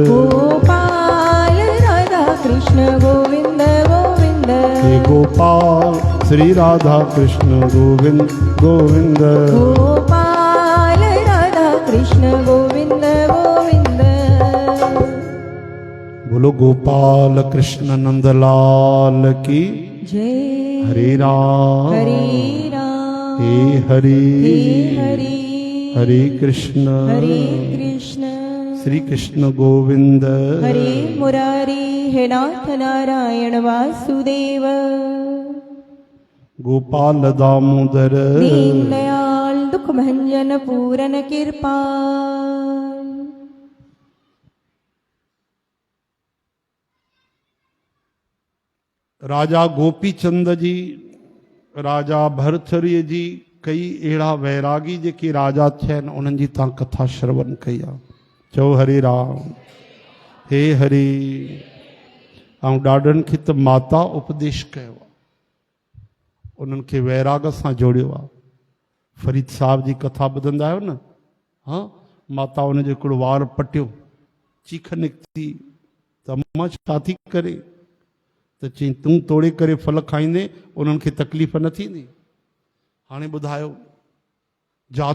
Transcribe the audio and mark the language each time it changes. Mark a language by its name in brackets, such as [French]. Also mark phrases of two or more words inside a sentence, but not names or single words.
[Hindi] गोपाल राधा कृष्ण गोविंद गोविंद हे गोपाल श्री राधा कृष्ण गोविंद गोविंद गोपाल राधा कृष्ण गोविंद गोविंद बोलो गोपाल कृष्ण नंदलाल की जय हरे राम हरे राम हे हरि हे हरि हरे कृष्ण हरे कृष्ण श्री कृष्ण गोविंद हरे मुरारी हे नाथ नारायण वासुदेव गोपाल दामोदर दीन दयाल दुख भंजन पूरन कृपाल [Sindhi] राजा गोपीचंद जी राजा भरथरीअ जी कई अहिड़ा वैरागी जेके राजा थिया आहिनि उन्हनि जी तव्हां कथा श्रवण कई आहे चओ हरे राम हे हरि ऐं ॾाढनि खे त माता उपदेश कयो आहे उन्हनि खे वैराग सां जोड़ियो आहे फरीद साहब जी कथा ॿुधंदा आहियो न हा माता उनजो हिकिड़ो वार पटियो चीख निकिती त अम्मा छा थी करे त चई तूं तोड़े करे फल खाईंदे उन्हनि खे तकलीफ़ न थींदी हाणे ॿुधायो जात